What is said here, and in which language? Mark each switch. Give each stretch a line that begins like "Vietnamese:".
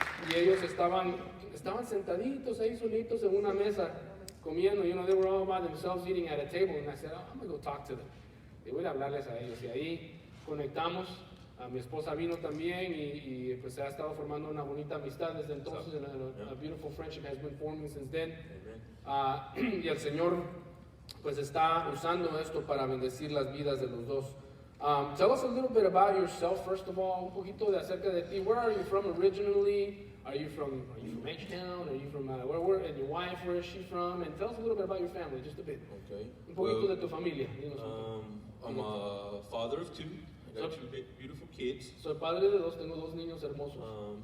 Spanish: Y ellos estaban sentaditos ahí solitos en una mesa comiendo.
English: They were all by themselves eating at a table, and I said, I'm going to go talk to them.
Spanish: Y voy a hablarles a ellos. Y ahí conectamos. Mi esposa vino también y pues se ha estado formando una bonita amistad desde entonces.
English: A beautiful friendship has been forming since then.
Spanish: Y el Señor pues está usando esto para bendecir las vidas de los dos.
English: Tell us a little bit about yourself, first of all,
Spanish: un poquito de acerca de ti.
English: Where are you from originally? Are you from H-Town? Are you from where? And your wife, where is she from? And tell us a little bit about your family, just a bit. Okay.
Spanish: Un poquito de tu familia.
English: I'm a father of two. I got two beautiful kids.
Spanish: Soy padre de dos, tengo dos niños hermosos.